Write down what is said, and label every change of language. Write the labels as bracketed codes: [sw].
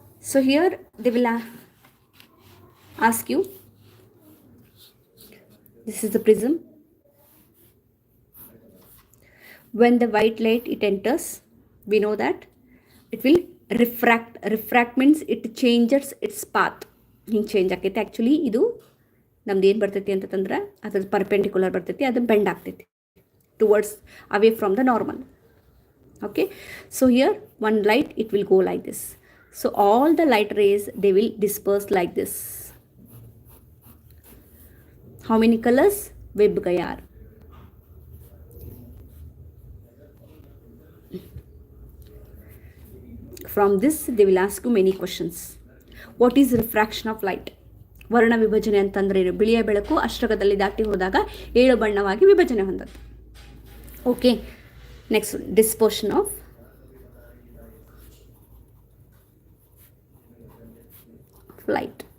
[en] So here they will ask you, this is the prism. When the white light it enters, we know that it will refract. Refract means it changes its path. [kn] ಹಿಂಗೆ change ಆಕೈತಿ. Actually ಇದು ನಮ್ದು ಏನು ಬರ್ತೈತಿ ಅಂತಂದ್ರೆ ಅದ್ರ perpendicular ಬರ್ತೈತಿ, ಅದು ಬೆಂಡ್ ಆಗ್ತೈತಿ [en] Towards away from the normal. Okay, so here one light it will go like this. So all the light rays they will disperse like this. How many colours? VIBGYOR. From this they will ask you many questions. What is refraction of light? [kn] ವರ್ಣ ವಿಭಜನೆ ಅಂತಂದ್ರೆ ಏನು? ಬಿಳಿಯ ಬೆಳಕು ಅಷ್ಟಕದಲ್ಲಿ ದಾಟಿ ಹೋದಾಗ 7 ಬಣ್ಣವಾಗಿ ವಿಭಜನೆ ಹೊಂದದ್ದು. [en] Okay, next dispersion of light.